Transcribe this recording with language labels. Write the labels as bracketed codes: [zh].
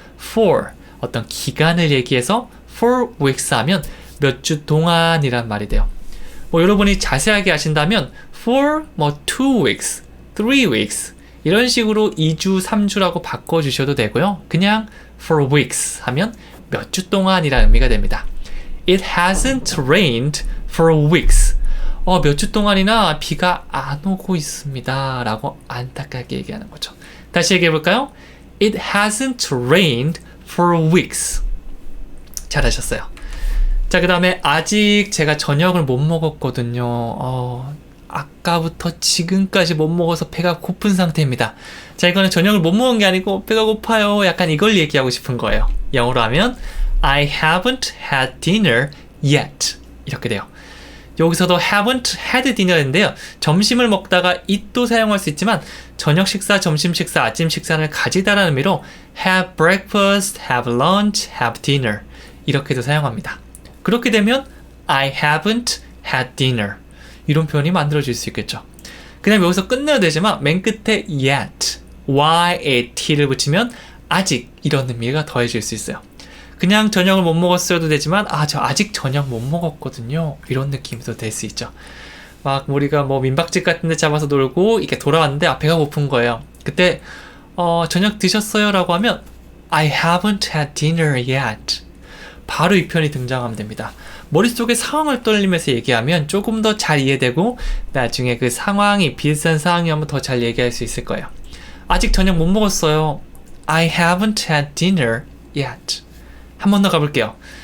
[ko] for 어떤 기간을 얘기해서 for weeks 하면 몇 주 동안이란 말이 돼요. 뭐 여러분이 자세하게 하신다면 for 뭐 2 weeks, 3 weeks 이런 식으로 2주, 3주라고 바꿔주셔도 되고요. 그냥 for weeks 하면 몇 주 동안이라는 의미가 됩니다. [en] It hasn't rained for weeks. [ko] 몇 주 동안이나 비가 안 오고 있습니다 라고 안타깝게 얘기하는 거죠. 다시 얘기해 볼까요? [en] It hasn't rained for weeks. [ko] 잘하셨어요. 자, 그 다음에 아직 제가 저녁을 못 먹었거든요. 아까부터 지금까지 못 먹어서 배가 고픈 상태입니다. 자, 이거는 저녁을 못 먹은 게 아니고 배가 고파요. 약간 이걸 얘기하고 싶은 거예요. 영어로 하면 [en] I haven't had dinner yet. [ko] 이렇게 돼요. 여기서도 [en] haven't had dinner [ko] 인데요. 점심을 먹다가 it도 사용할 수 있지만 저녁 식사, 점심 식사, 아침 식사를 가지다라는 의미로 [en] have breakfast, have lunch, have dinner [ko] 이렇게도 사용합니다. 그렇게 되면 [en] I haven't had dinner [ko] 이런 표현이 만들어질 수 있겠죠. 그냥 여기서 끝내야 되지만 맨 끝에 yet, yat를 붙이면 아직 이런 의미가 더해질 수 있어요. 그냥 저녁을 못 먹었어도 되지만 저 아직 저녁 못 먹었거든요 이런 느낌도 될 수 있죠. 막 우리가 뭐 민박집 같은 데 잡아서 놀고 이렇게 돌아왔는데 배가 고픈 거예요. 그때 저녁 드셨어요? 라고 하면 [en] I haven't had dinner yet. [ko] 바로 이 표현이 등장하면 됩니다. 머릿속에 상황을 떠올리면서 얘기하면 조금 더 잘 이해되고 나중에 그 상황이 비슷한 상황이 오면 더 잘 얘기할 수 있을 거예요. 아직 저녁 못 먹었어요. [en] I haven't had dinner yet. [ko] 한 번 더 가볼게요.